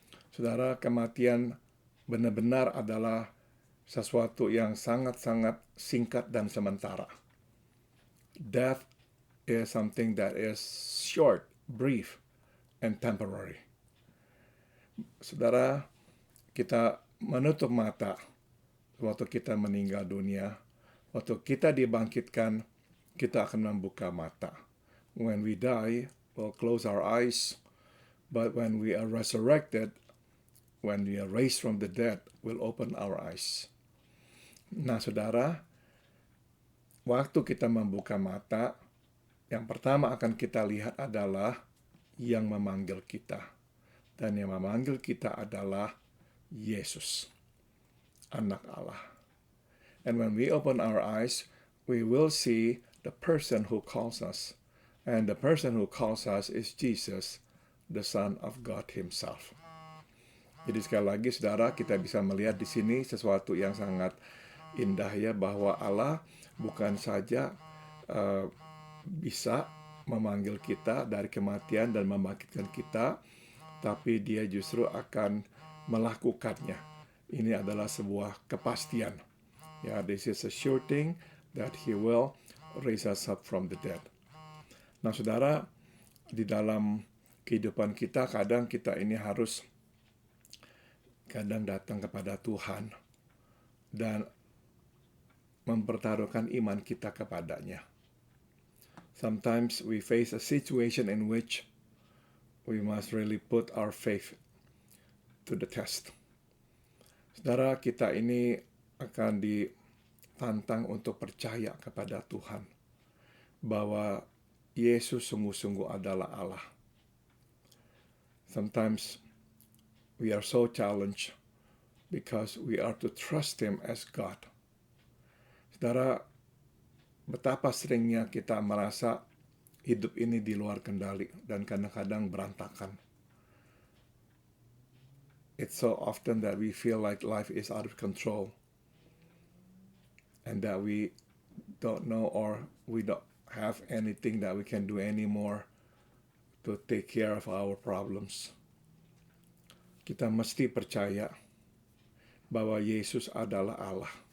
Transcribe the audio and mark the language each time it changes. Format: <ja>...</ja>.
<id>Saudara, kematian benar-benar adalah sesuatu yang sangat-sangat singkat dan sementara.</id> <en>Death is something that is short, brief, and temporary.</en> <id>Saudara, kita menutup mata waktu kita meninggal dunia. Waktu kita dibangkitkan, kita akan membuka mata.</id> <en>When we die, we'll close our eyes. But when we are resurrected, when we are raised from the dead, we'll open our eyes.</en> <id>Nah, saudara, waktu kita membuka mata, yang pertama akan kita lihat adalah yang memanggil kita. Dan yang memanggil kita adalah Yesus, Anak Allah.</id> <en>And when we open our eyes, we will see the person who calls us. And the person who calls us is Jesus, the Son of God Himself.</en> <id>Jadi sekali lagi, saudara, kita bisa melihat di sini sesuatu yang sangat indah ya, bahwa Allah bukan saja bisa memanggil kita dari kematian dan membangkitkan kita, tapi Dia justru akan melakukannya. Ini adalah sebuah kepastian.</id> <en>Ya, this is a sure thing that He will raise us up from the dead.</en> <id>Nah, saudara, di dalam kehidupan kita, kadang kita ini harus datang kepada Tuhan dan mempertaruhkan iman kita kepadanya.</id> <en>Sometimes we face a situation in which we must really put our faith to the test.</en> <id>Saudara, kita ini akan ditantang untuk percaya kepada Tuhan bahwa Yesus sungguh-sungguh adalah Allah.</id> <en>Sometimes we are so challenged because we are to trust Him as God.</en> <id>Saudara, betapa seringnya kita merasa hidup ini di luar kendali dan kadang-kadang berantakan.</id> <en>It's so often that we feel like life is out of control and that we don't know or we don't have anything that we can do anymore to take care of our problems.</en> <id>Kita mesti percaya bahwa Yesus adalah Allah.</id>